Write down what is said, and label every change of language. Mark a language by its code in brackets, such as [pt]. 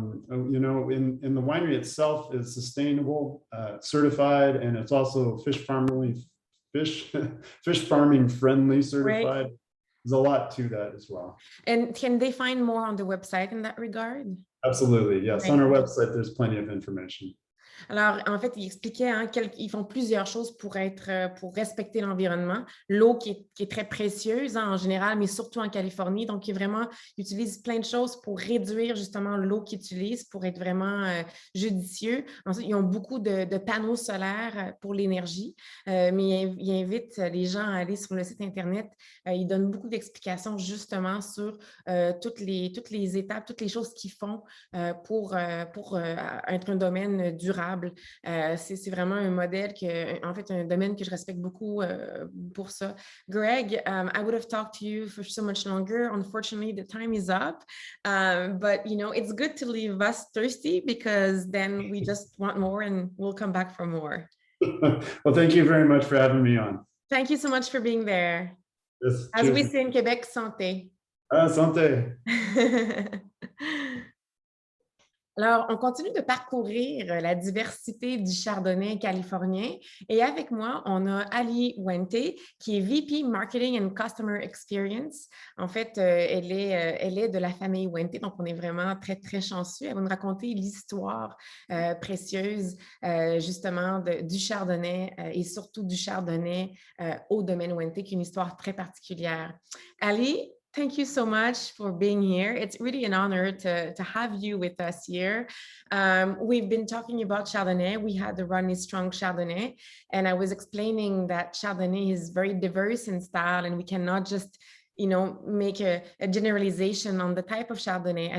[en] In the winery itself is sustainable, certified, and it's also fish farming friendly certified. Right. There's a lot to that as well. And can they find more on the website in that regard? Absolutely, yes. Right. On our website, there's plenty of information. [fr] Alors, en fait, il expliquait qu'ils font plusieurs choses pour respecter l'environnement. L'eau qui est très précieuse en général, mais surtout en Californie. Donc, ils utilisent plein de choses pour réduire justement l'eau qu'ils utilisent, pour être vraiment judicieux. Ensuite, ils ont beaucoup de panneaux solaires pour l'énergie, mais ils invitent les gens à aller sur le site Internet. Ils donnent beaucoup d'explications justement sur toutes les étapes, toutes les choses qu'ils font pour être un domaine durable. C'est vraiment un modèle en fait, un domaine que je respecte beaucoup pour ça. [en] Greg, I would have talked to you for so much longer. Unfortunately, the time is up. But, it's good to leave us thirsty, because then we just want more and we'll come back for more. Well, thank you very much for having me on. Thank you so much for being there. Yes, as we say in Quebec, santé. [fr] Santé. Alors, on continue de parcourir la diversité du chardonnay californien, et avec moi, on a Ali Wente, qui est VP [en] Marketing and Customer Experience. [fr] En fait, elle est de la famille Wente, donc on est vraiment très, très chanceux. Elle va nous raconter l'histoire précieuse, justement, du chardonnay et surtout du chardonnay au domaine Wente, qui est une histoire très particulière. [en] Ali, thank you so much for being here. It's really an honor to have you with us here. We've been talking about Chardonnay. We had the Running Strong Chardonnay, and I was explaining that Chardonnay is very diverse in style, and we cannot just make a generalization on the type of Chardonnay.